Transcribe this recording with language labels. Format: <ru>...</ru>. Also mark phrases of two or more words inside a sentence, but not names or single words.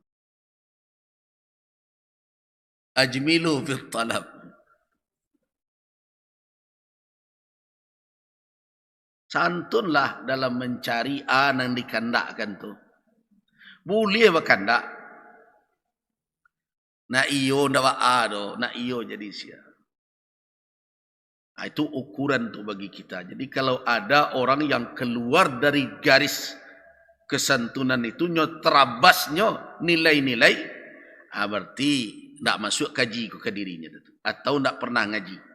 <ar>أجملوا في الطلب.</ar> <min>Santunlah dalam mencari yang dikandakkan tu. Boleh berkandak. Nak iyo ndak do, nak iyo jadi sia.</min> <id>Nah, itu ukuran tu bagi kita. Jadi kalau ada orang yang keluar dari garis kesantunan itu, terabasnya nilai-nilai, berarti ndak masuk kaji ke dirinya tu, atau ndak pernah ngaji.</id>